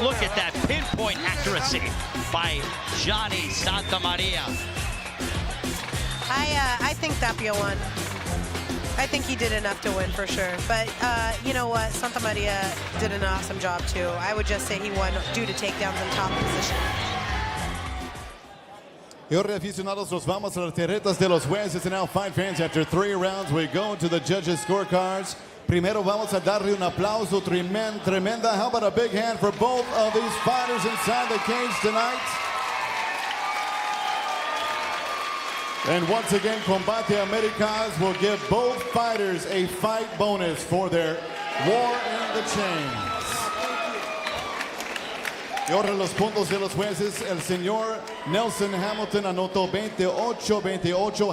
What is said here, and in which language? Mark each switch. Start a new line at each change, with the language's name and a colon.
English: Look at that pinpoint accuracy by Johnny Santamaria. I think Tapia won. I think he did enough to win for sure. But you know what? Santamaria did an awesome job too. I would just say he won due to takedowns in top position.
Spanish: Y ahora, aficionados, nos vamos a las terretas de los jueces.
English: And now, fight fans, after 3 rounds, we go to the judges' scorecards.
Spanish: Primero vamos a darle un aplauso tremenda.
English: How about a big hand for both of these fighters inside the cage tonight? And once again, Combate Americas will give both fighters a fight bonus for their war in the chains.
Spanish: Y ahora los puntos de los jueces. El señor Nelson Hamilton anotó 28-28.